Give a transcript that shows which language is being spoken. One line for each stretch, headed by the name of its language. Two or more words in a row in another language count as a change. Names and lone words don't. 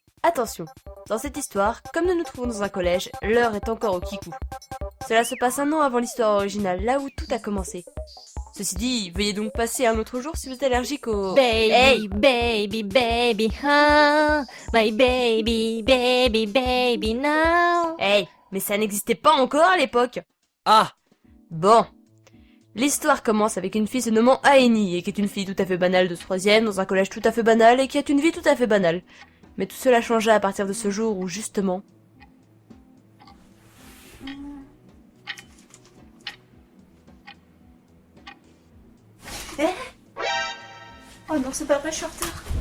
French: Attention, dans cette histoire, comme nous nous trouvons dans un collège, l'heure est encore au kikou. Cela se passe un an avant l'histoire originale, là où tout a commencé. Ceci dit, veuillez donc passer un autre jour si vous êtes allergique au...
English: Baby, Hey, baby, baby, huh? My baby, baby, baby now.
French: hey, mais ça n'existait pas encore à l'époque. Ah! Bon. L'histoire commence avec une fille se nommant Aeni, et qui est une fille tout à fait banale de 3ème, dans un collège tout à fait banal, et qui a une vie tout à fait banale. Mais tout cela changea à partir de ce jour où, justement... Oh non, c'est pas vrai, je suis en retard.